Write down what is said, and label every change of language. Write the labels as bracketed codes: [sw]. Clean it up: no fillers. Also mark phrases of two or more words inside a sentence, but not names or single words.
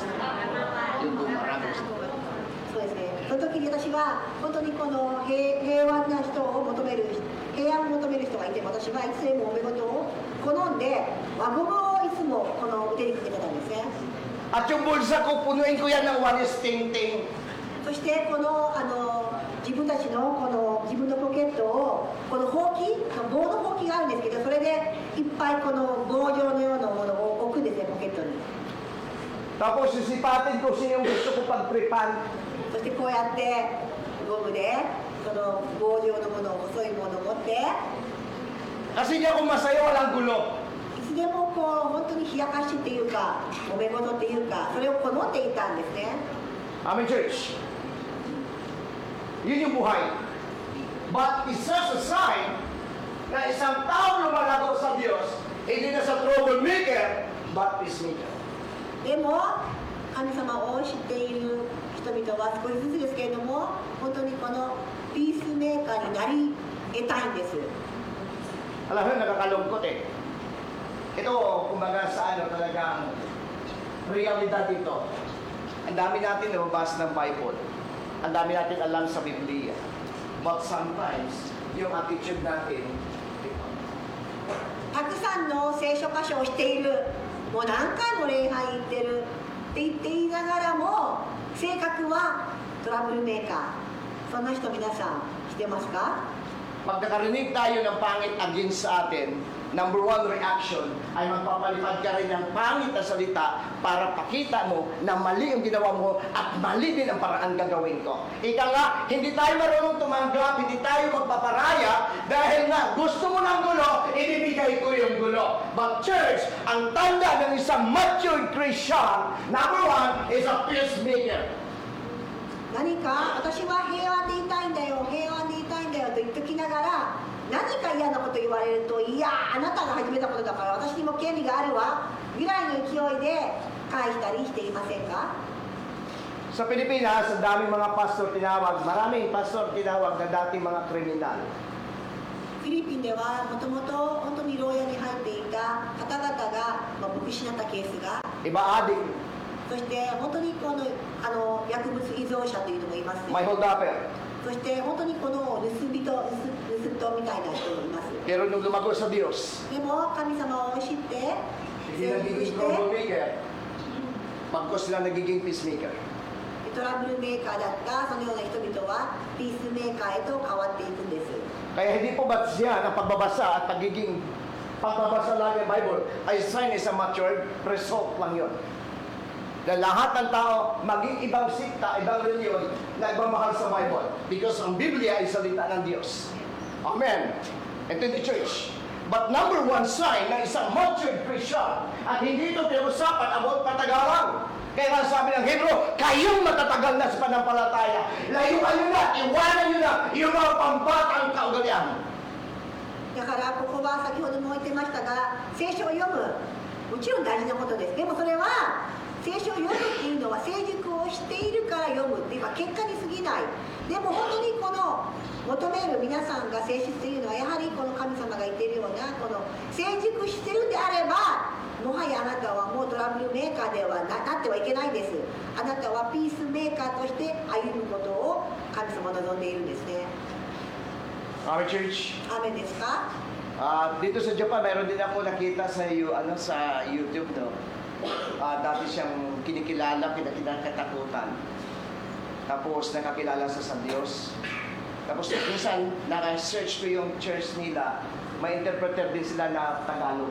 [tl] Yung marami. [ja] そうですね。その時に私は本当にこの平和な人を求める、平安を求める人がいて、私はいつでもおめ事を好んで輪ゴムをいつもこの腕にかけてたんですね。 [tl] At yung bulsa ko, punuin ko yan ng walis ting-ting. [ja] そしてこの自分たちのこの自分のポケットをこのほうき、棒のほうきがあるんですけど、それでいっぱいこの棒状のようなものを置くんですね、ポケットに。 [tl] Tapos sisipatin ko sino yung gusto ko pagtripan. [ja] そしてこうやってゴムでその棒状のものを細いものを持って、 [tl] Kasi di ako masaya, walang gulo. [ja] いつでもこう本当に冷やかしっていうか、揉め事っていうか、それを好んでいたんですね。 [tl] Amen, church. Yun yung buhay. [en] But it's just a sign [tl] na isang tao lumalago sa Diyos, hindi na sa troublemaker, but peacemaker. [ja] でも神様を知っている人々は少しずつですけれども、本当にこのピースメーカーになり得たいんです。 [tl] Alam mo, nakakalungkot eh. Ito, kumbaga sa talagang realidad dito. Ang dami natin nababasa ng Bible. Ang dami natin alam sa Biblia. [en] But sometimes, [tl] yung attitude natin, [ja] たくさんの聖書箇所をしている、もう何回も礼拝行ってるって言っていながらも、性格はトラブルメーカー。そんな人皆さん知ってますか？ [tl] pag nakarinig tayo ng pangit against sa atin, [en] number one reaction [tl] ay magpapalipad ka rin ng pangit na salita para pakita mo na mali ang ginawa mo at mali din ang paraan gagawin ko. Ika nga, hindi tayo marunong tumanggap, hindi tayo magpaparaya dahil nga gusto mo ng gulo, ibibigay ko yung gulo. But church, ang tanda ng isang matured Christian, [en] number one is a peacemaker. [ja] 何か私は平和でいたいんだよ、平和でいたいんだよと言っときながら、何か嫌なこと言われると、いやあなたが始めたことだから私にも権利があるわぐらいの勢いで返したりしていませんか？ [tl] Sa Pilipinas, ang daming mga pastor tinawag, maraming pastor tinawag na dating mga kriminal. [ja] フィリピンではもともと本当に牢屋に入っていた方々が牧師になったケースが、 [tl] Iba adik, [ja] そして本当にこの薬物依存者というのもいます、 [tl] may hold upper. [ja] そして本当にこの盗人みたいな人もいます。 [tl] Pero nung lumago sa Diyos, [ja] でも神様を知って [tl] hindi [ja] 成熟 [tl] nagiging [ja] して [tl] troublemaker, pagkos sila nagiging peacemaker. [ja] トラブルメーカーだったそのような人々はピースメーカーへと変わっていくんです。 [tl] Kaya hindi po ba't siya ang pagbabasa at pagbabasa lang ng Bible ay sign [en] is a matured result [tl] lang yun. Na lahat ng tao, maging ibang sikta, ibang reliyon, nagmamahal sa Bible. Because ang Biblia ay salita ng Diyos. Amen. [en] And to the church. [tl] But [en] number one sign [tl] na isang matured Christian, at hindi ito pinag-usapan about patagalan. Kaya nga sabi ng Hebrew, kayong matatagal na sa panampalataya. Layuan nyo na, iwanan nyo na yung mga pambatang kaugalian. [ja] だからここは先ほども言ってましたが、聖書を読む、もちろん大事なことです。でもそれは聖書を読むっていうのは成熟をしているから読むっていうか結果に過ぎない。でも本当にこの求める皆さんが性質というのはやはりこの神様が言っているようなこの成熟してるんであれば、もはやあなたはもうトラブルメーカーでは なってはいけないんです。あなたはピースメーカーとして歩むことを神様は望んでいるんですね。 [tl] Amen, church. [ja] アーメンですか？ [tl] Dito sa Japan, mayroon din ako nakita sa YouTube, no? Dati siyang kinikilala, kinakatakutan. Tapos nakakilala sa Diyos. Tapos minsan, naka-search ko yung church nila, may interpreter din sila na Tagalog.